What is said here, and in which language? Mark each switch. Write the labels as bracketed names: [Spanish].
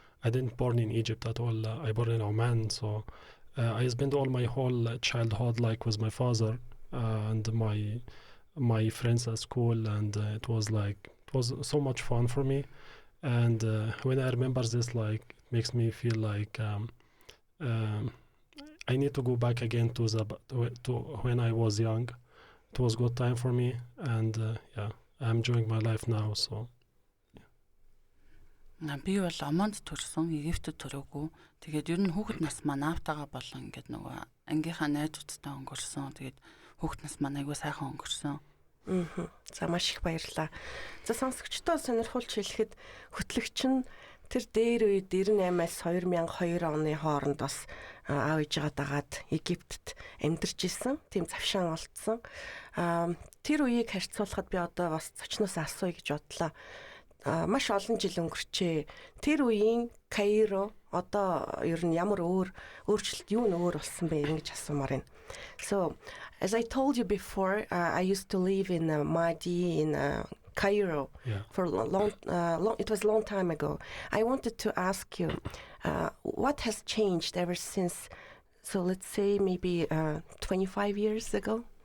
[English] I didn't born in Egypt at all. I born in Oman, so I spent all my whole childhood like with my father and my friends at school, and it was so much fun for me. And when I remember this, like it makes me feel like I need to go back again to when I was young. It was good time for me, and yeah, I'm enjoying my life now. So. [Mongolian] Би бол Омонд төрсөн, Египтэд төрөөгүй. Тэгээд ер нь хүүхэд нас маань аавтайгаа болон ингээд нөгөө ангийнхаа найзуудтай өнгөрсөн. Тэгээд хүүхэд нас маань айгүй сайхан өнгөрсөн. За маш их баярлалаа. За сонсогчдоо сонирхуулж хэлэхэд хөтлөгч нь тэр дээр үед 98-аас 2002 оны хооронд бас аав ээжээ дагаад Египтэд амьдарч исэн. Тийм завшаан олдсон. Тэр үеийг харьцуулахад би одоо бас зочноос асууя гэж бодлоо. Маш олон жил өнгөрчээ. Тэр үеийн Кайро одоо ер нь ямар өөрчлөлт юу нөөр болсон бэ ингэж асуумаар байна. [English] So as I told you before, I used to live in Madi in Cairo for long. It was a long time ago. I wanted to ask you, what has changed ever since? So let's say maybe 25 years ago.